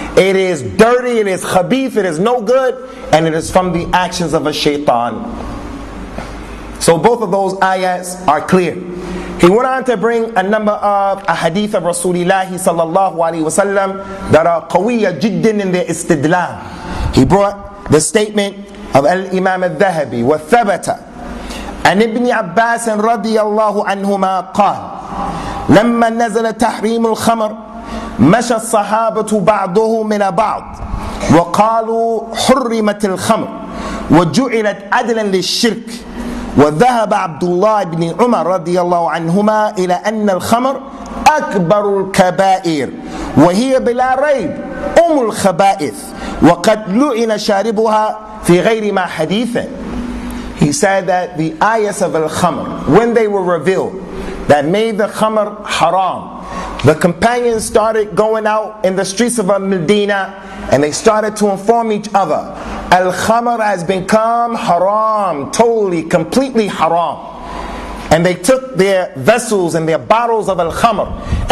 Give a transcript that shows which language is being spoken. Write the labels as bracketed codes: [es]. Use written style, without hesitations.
[en] It is dirty, it is khabith, it is no good, and it is from the actions of a shaitan. So both of those ayats are clear. He went on to bring a number of hadeeth of Rasulullah sallallahu alaihi wasallam that are qawiyya jiddan in their istidlal. He brought the statement of al-Imam al-Dhahabi wa-s.w.t an ibn Abbas radiyallahu anhuma قال [ar] لما نزل تحريم الخمر مشى الصحابة بعضهم من بعض وقالوا حرمت الخمر وجعلت عدلا للشرك وذهب عبد الله بن عمر رضي الله عنهما إلى أن الخمر أكبر الكبائر وهي بلا ريب الخبائث وقد لعن شاربها في غير ما حديث. [en] He said that the ayahs of al-khamr, when they were revealed, that made the khamr haram, the companions started going out in the streets of Medina and they started to inform each other, al-khamr has become haram, totally, completely haram. And they took their vessels and their bottles of al-khamr